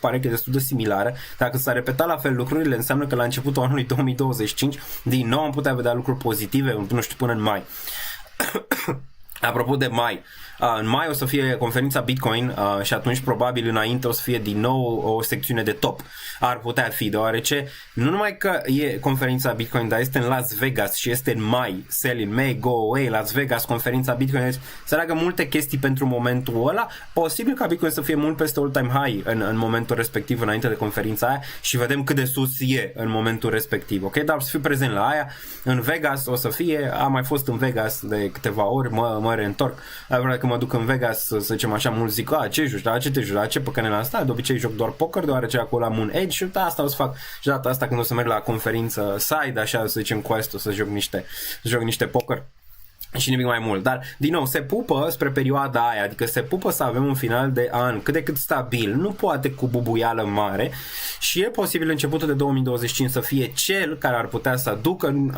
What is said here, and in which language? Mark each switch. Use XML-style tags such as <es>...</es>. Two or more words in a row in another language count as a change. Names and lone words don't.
<ro>Pare că e destul de similară. Dacă s-a repetat la fel lucrurile, înseamnă că la începutul anului 2025 din nou am putea vedea lucruri pozitive, nu știu, până în mai. Apropo de mai, în mai o să fie conferința Bitcoin și atunci probabil înainte o să fie din nou o secțiune de top. Ar putea fi, deoarece nu numai că e conferința Bitcoin, dar este în Las Vegas și este în mai,</ro> <en>sell in May, go away,</en> <ro>Las Vegas, conferința Bitcoin, deci se leagă multe chestii pentru momentul ăla, posibil ca Bitcoin să fie mult peste</ro> <en>all-time high</en> <ro>în momentul respectiv, înainte de conferința aia și vedem cât de sus e în momentul respectiv, ok? Dar o să fiu prezent la aia, în Vegas o să fie, am mai fost în Vegas de câteva ori, mă reîntorc, vreau că mă duc în Vegas, să zicem așa, mulți zic, ce joci, ce te joci, ce pe canela asta, de obicei joc doar poker, deoarece acolo am un edge și asta o să fac și data asta când o să merg la conferință side, așa să zicem quest, o să joc niște poker și nimic mai mult, dar din nou se pupă spre perioada aia, adică se pupă să avem un final de an cât de cât stabil, nu poate cu bubuială mare și e posibil începutul de 2025 să fie cel care ar putea să aducă</ro>